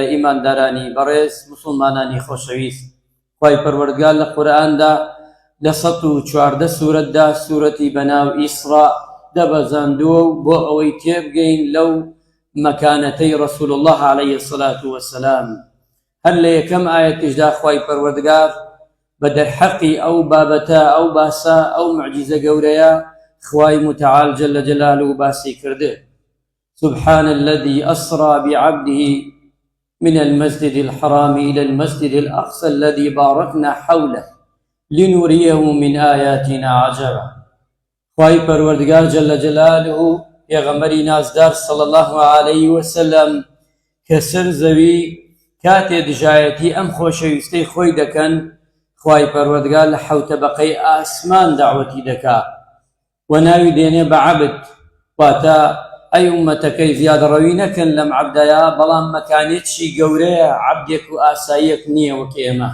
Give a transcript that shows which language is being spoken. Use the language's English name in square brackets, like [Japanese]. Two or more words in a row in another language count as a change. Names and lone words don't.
[Central Kurdish] ئیماندارانی بەڕێز، مسلمانانی خۆشەویست، خوای پەروەردگار لە قورئاندا لە 114 سوورەتدا سوورەتی بەناو ئیسرا دەبەزاندووە و بۆ ئەوەی تێبگەین لەو مەکانەتەی [Arabic] ڕەسوول الله عەلەیهی سەڵات وەسەلام. [Central Kurdish] هەر لە یەکەم ئایەتیشدا خوای پەروەردگار بە دەرحەقی ئەو بابەتە، ئەو باسە، ئەو موعجزە گەورەیە خوای متعال [Arabic] جل جلاله [Central Kurdish] باسی کرده. [Arabic] سبحان الذي أسرى بعبده من المسجد الحرام إلى المسجد الأقصى الذي باركنا حوله لنريه من آياتنا عجبا. [Central Kurdish] خوای پەروەردگار [Arabic] جل جلاله [Central Kurdish] پێغەمبەری نازدار [Arabic] صلى الله عليه وسلم [Central Kurdish] کە سەر زەوی کاتێ دژایەتی ئەم خۆشەویستەی خۆی دەکەن، خوای پەروەردگار لە حەوتە بەقەی ئاسمان داوەتی دەکا و ناوی دێنێ بە عەبد، واتە ئەی ئوممەتەکەی زیادەڕەوی نەکەن لەم عەبدەیە، بەڵام مەکانێکی گەورەیە، عەبدێک و ئاساییەک نییە وەک ئێمە.